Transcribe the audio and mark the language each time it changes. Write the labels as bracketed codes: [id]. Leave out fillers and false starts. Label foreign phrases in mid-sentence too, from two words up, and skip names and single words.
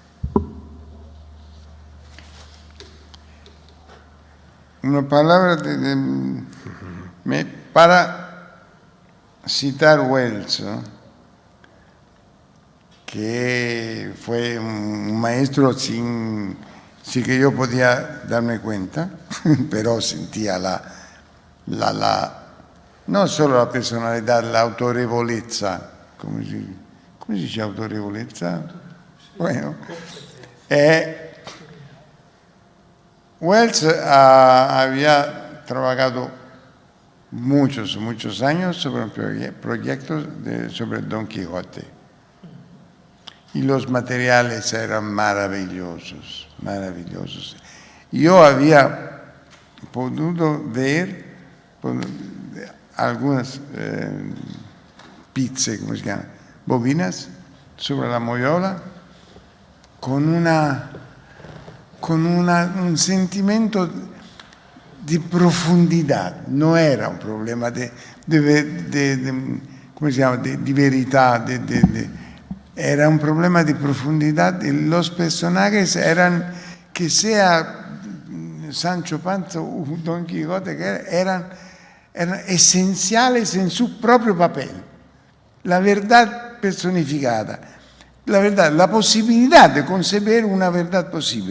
[es] Una palabra para citar Wells, ¿no? Que fue un maestro sin que yo podía darme cuenta, pero sentía no solo la [it] personalità, l'autorevolezza, come si dice autorevolezza? [es] Bueno, Wells había trabajado muchos años sobre proyectos sobre Don Quijote y los materiales eran maravillosos. Yo había podido ver algunas pizze, [it] come si chiama, [es] bobinas sobre la moyola con [it] un sentimento di profondità, non era un problema di verità, era un problema di profondità. [es] Los personajes eran, que sea Sancho Panza o Don Quijote, que eran esenciales en su propio papel. La verdad personificada, la verdad, la posibilidad de concebir una verdad posible.